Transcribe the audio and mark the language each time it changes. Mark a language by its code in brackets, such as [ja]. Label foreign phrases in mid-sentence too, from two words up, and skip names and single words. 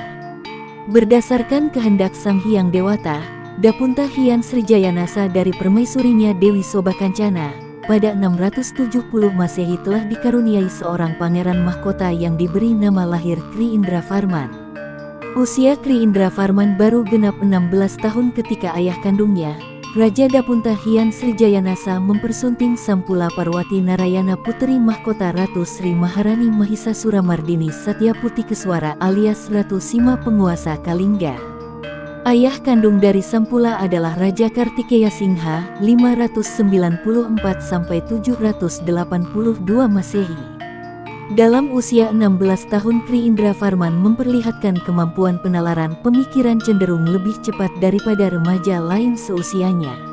[id] Berdasarkan kehendak Sang Hyang Dewata, Dapunta Hyang Srijayanasa dari permaisurinya Dewi Sobakancana, pada 670 Masehi telah dikaruniai seorang pangeran mahkota yang diberi nama lahir Kri Indravarman. Usia Kri Indravarman baru genap 16 tahun ketika ayah kandungnya, Raja Dapunta Hyang Srijayanasa mempersunting Sampula Parwati Narayana Puteri Mahkota Ratu Sri Maharani Mahisasuramardini Satyaputi Keswara alias Ratu Sima penguasa Kalingga. Ayah kandung dari Sampula adalah Raja Kartikeya Singha 594–782 Masehi. Dalam usia 16 tahun Kri Indravarman memperlihatkan kemampuan penalaran pemikiran cenderung lebih cepat daripada remaja lain seusianya.